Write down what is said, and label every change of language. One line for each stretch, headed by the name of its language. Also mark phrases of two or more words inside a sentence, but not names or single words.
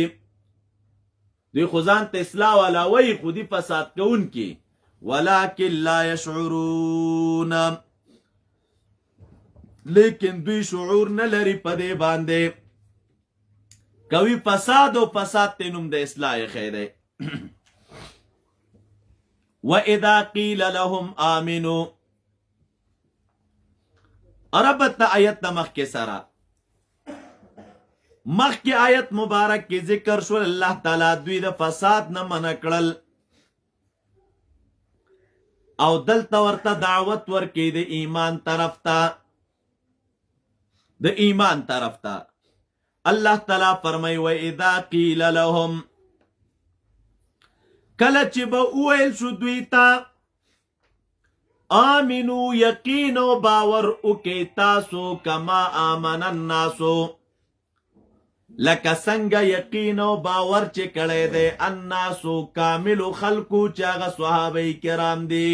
Pashto: دوی خو ځان ته اصلاح والا وایي خو دي فساد کوونکي.
Arabic: ولکن لا یشعرون،
Pashto: لیکن دوی شعور نه لري په دې باندې. کوي فساد او فساد ته نوم د اصلاح یې دی.
Arabic: وَإِذَا قِيلَ لَهُمْ آمِنُوا،
Pashto: عربت آیت مخکې سره، مخکې آیت مبارک کې ذکر شول الله تعالی دوی د فساد نه منع کړل او دلته ورته دعوت ورکړي د ایمان طرف ته، د ایمان طرف ته. الله تعالی فرمایي
Arabic: وَإِذَا قِيلَ لَهُمْ،
Pashto: کله چې به وویل شو دوی ته آمنو، یقین او باور وکئ تاسو،
Arabic: کما آمن الناسو،
Pashto: لکه څنګه یقین او باور چې کړی دی الناسو کاملو خلقو چې هغه صحابه کرام دي.